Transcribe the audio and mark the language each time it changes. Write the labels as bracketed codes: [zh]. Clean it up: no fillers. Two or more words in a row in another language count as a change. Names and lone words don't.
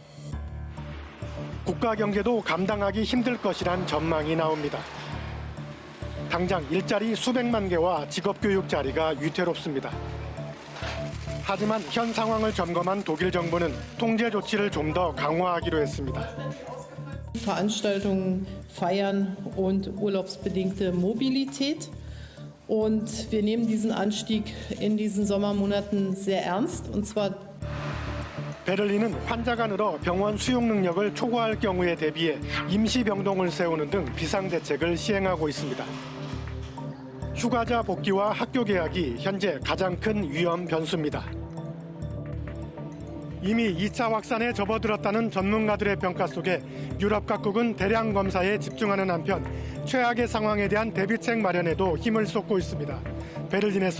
[ko] 국가 경제도 감당하기 힘들 것이란 전망이 나옵니다. 당장 일자리 수백만 개와 직업교육 자리가 위태롭습니다. 하지만 현 상황을 점검한 독일 정부는 통제 조치를 좀 더 강화하기로 했습니다. [de] Veranstaltungen, Feiern und urlaubsbedingte Mobilität. Und wir nehmen diesen Anstieg in diesen Sommermonaten sehr ernst. Und zwar [ko] 베를린은 환자가 늘어 병원 수용 능력을 초과할 경우에 대비해 임시 병동을 세우는 등 비상대책을 시행하고 있습니다. 휴가자 복귀와 학교 개학이 현재 가장 큰 위험 변수입니다. 이미 2차 확산에 접어들었다는 전문가들의 평가 속에 유럽 각국은 대량 검사에 집중하는 한편 최악의 상황에 대한 대비책 마련에도 힘을 쏟고 있습니다.